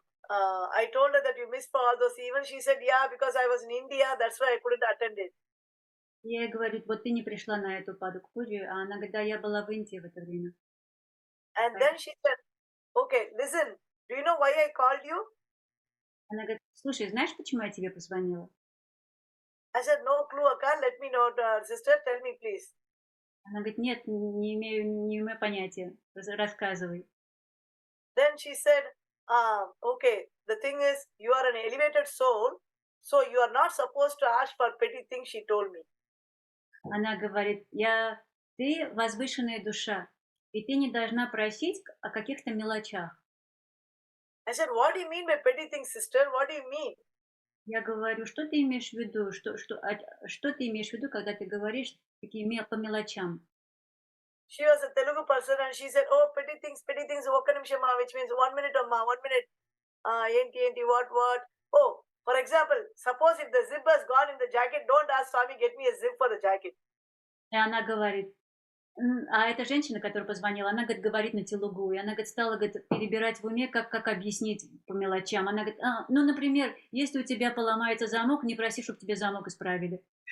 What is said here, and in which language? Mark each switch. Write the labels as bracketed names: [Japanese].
[English] I told her that you missed for all those events. She said, yeah, because I was in India, that's why I couldn't attend it. [Russian] Я ей говорю, вот ты не пришла на эту Падаку Пуджу, а она говорит, да, я была в Индии в это время. [English] And then she said, okay, listen, do you know why I called you? [Russian] Она говорит, слушай, знаешь, почему я тебе позвонила? [English] I said, no clue, Akka, let me know, sister, tell me, please. [Russian] Она говорит, нет, не имею понятия, рассказывай. [English] Then she said, okay, the thing is, you are an elevated soul, so you are not supposed to ask for petty things, she told me. [Russian] Она говорит, ты возвышенная душа, и ты не должна просить о каких-то мелочах. [English] I said, what do you mean by petty things, sister? What do you mean? [Russian] Я говорю, что ты имеешь в виду? Что ты имеешь в виду, когда ты говоришь такие по мелочам? [English] She was a Telugu person and she said, oh, petty things, [Telugu] Okka nimishama, [English] which means 1 minute, Amma, 1 minute. Enti, what? Oh, for example, suppose if the zip has gone in the jacket, don't ask Swami, get me a zip for the jacket. [Russian] И она говорит, а эта женщина, которая позвонила, она, говорит на телугу, и она, стала, перебирать в уме, как объяснить по мелочам. Она говорит, например, если у тебя поломается замок, не проси, чтобы тебе замок исправили.